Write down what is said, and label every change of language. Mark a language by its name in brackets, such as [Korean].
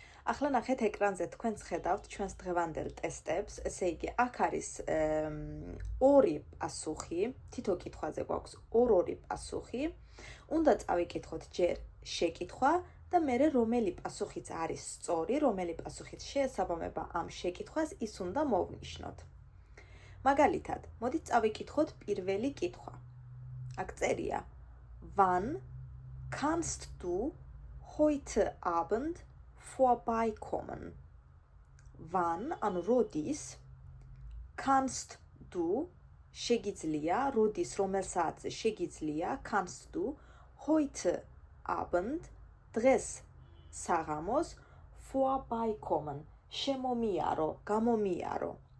[Georgian] ახლა ნახეთ ეკრანზე თქვენს ხედავთ ჩვენს დღევანდელ ტესტებს, ესე იგი აქ არის ორი პასუხი, თითო კითხვაზე გვაქვს ორ-ორი პასუხი. უნდა წავიკითხოთ ჯერ შეკითხვა და მერე რომელი პასუხიც არის სწორი, რომელი პასუხიც შეესაბამება ამ შეკითხვას, ის უნდა მოვნიშნოთ. მაგალითად, მოდით წავიკითხოთ პირველი კითხვა. აქ წერია: [German] Wann kannst du heute Abend vorbeikommen? Wann, [Georgian] ანუ როდის, [German] kannst du, [Georgian] შეგიძლია, როდის, რომელ საათზე შეგიძლია, [German] kannst du heute Abend, [Georgian] დღეს საღამოს [German] vorbeikommen, [Georgian] შემომიარო, გამომიარო.